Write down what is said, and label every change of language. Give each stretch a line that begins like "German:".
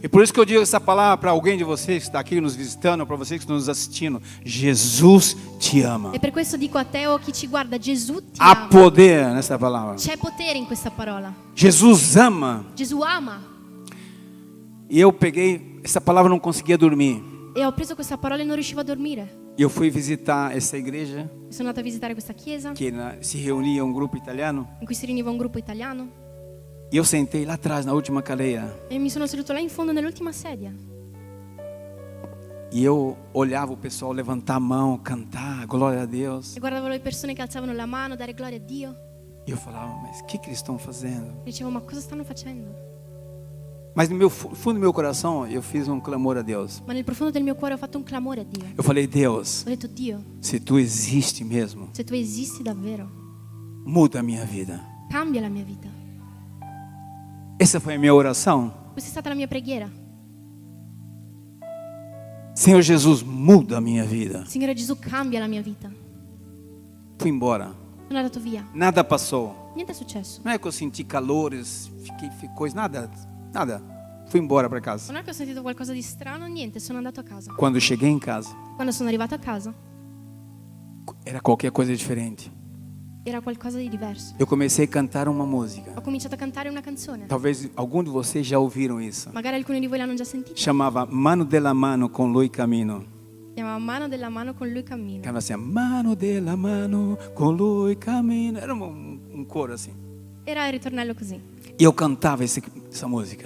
Portuguese: E por isso que eu digo essa palavra para alguém de vocês que está aqui nos visitando, para vocês que estão nos assistindo. Jesus te ama.
Italian: E per questo dico a te o a chi ci guarda, Gesù ti
Portuguese: Há
Italian: ama.
Portuguese: poder nessa palavra.
Italian: C'è potere in questa parola.
Portuguese: Jesus ama.
Italian: Gesù ama.
Portuguese: E eu peguei essa palavra, não conseguia dormir.
Italian: E ho preso questa parola e non riuscivo a dormire.
Portuguese: E eu fui visitar essa igreja
Italian: Sono andata a visitare questa chiesa
Portuguese: que se reunia um grupo italiano.
Italian: in cui si riuniva un gruppo italiano.
Portuguese: E eu sentei lá atrás, na última cadeira.
Italian: E mi sono seduto là in fondo nell'ultima sedia.
Portuguese: E eu olhava o pessoal levantar a mão, cantar, glória a Deus.
Italian: E guardavo le persone che alzavano la mano, dare gloria a Dio.
Portuguese: E eu falava, mas o que eles estão fazendo?
Italian: E dicevo, ma cosa stanno facendo?
Portuguese: Mas no fundo do meu coração, eu fiz um clamor a Deus.
Italian: Ma nel profondo del mio cuore ho fatto un clamore a Dio.
Portuguese: Eu falei, Deus,
Italian: Ho detto, Dio,
Portuguese: se tu existe mesmo,
Italian: se tu esisti davvero,
Portuguese: muda a minha vida.
Italian: cambia la mia vita.
Portuguese: Essa foi a minha oração.
Italian: Questa è stata la mia preghiera.
Portuguese: Senhor Jesus, muda a minha vida.
Italian: Signore Gesù, cambia la mia vita.
Portuguese: Fui embora.
Italian: Sono andato via.
Portuguese: Nada passou.
Italian: Niente è successo.
Portuguese: Não é que eu senti calores, fiquei coisa, nada. Fui embora para casa.
Italian: Non è che ho sentito qualcosa di strano, niente, sono andato a casa.
Portuguese: Quando eu cheguei em casa,
Italian: Quando sono arrivato a casa,
Portuguese: era qualquer coisa diferente.
Italian: era qualcosa di diverso.
Portuguese: Eu comecei a cantar uma música.
Italian: Ho cominciato a cantare una canzone.
Portuguese: Talvez algum de vocês já ouviram isso.
Italian: Magari alcuni di voi l'hanno già sentita.
Portuguese: Chamava
Italian: Mano della Mano con lui cammino. Si chiamava Mano della mano con lui cammino.
Portuguese: Cantava assim,
Italian: Mano della Mano con lui cammino.
Portuguese: Era um coro assim.
Italian: Era il ritornello così.
Portuguese: E eu cantava essa música